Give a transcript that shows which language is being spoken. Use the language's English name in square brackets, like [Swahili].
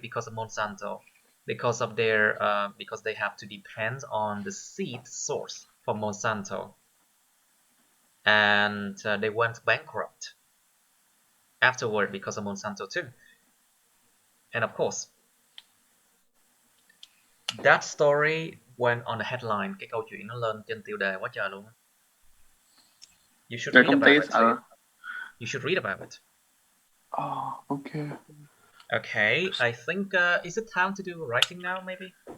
[English] Because of Monsanto. Because of their because they have to depend on the seed source from Monsanto. And they went bankrupt afterward because of Monsanto too. And of course, that story went on the headline. [Vietnamese] Cái câu chuyện nó lên trên tiêu đề quá trời luôn. [English] You should read about it. You should read about it. Oh, okay. Okay, I think is it time to do writing now, maybe?